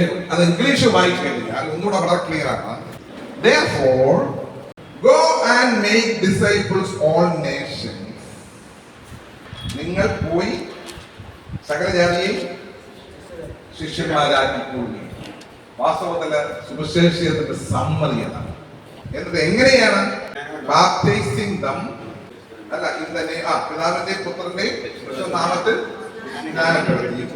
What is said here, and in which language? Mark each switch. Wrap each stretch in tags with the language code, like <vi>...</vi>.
<ml>അത് ഇംഗ്ലീഷ് വായിച്ചു കഴിഞ്ഞാൽ ഒന്നുകൂടെ വളരെ ക്ലിയർ ആണ്.</ml> <en>Therefore, go and make disciples all nations.</en> <ml>നിങ്ങൾ പോയി സകല ജാതിയെയും ശിഷ്യന്മാരാക്കിക്കൊള്ളുക. വാസ്തവത്തില് സുവിശേഷത്തിന്റെ സമ്മതി എന്നാണ്. എന്നിട്ട് എങ്ങനെയാണ്?</ml> <en>baptising them</en> <ml>അല്ല ഇന്നെ പിതാവിന്റെയും പുത്രന്റെയും നാമത്തിൽ സ്നാനപ്പെടുത്തി.</ml>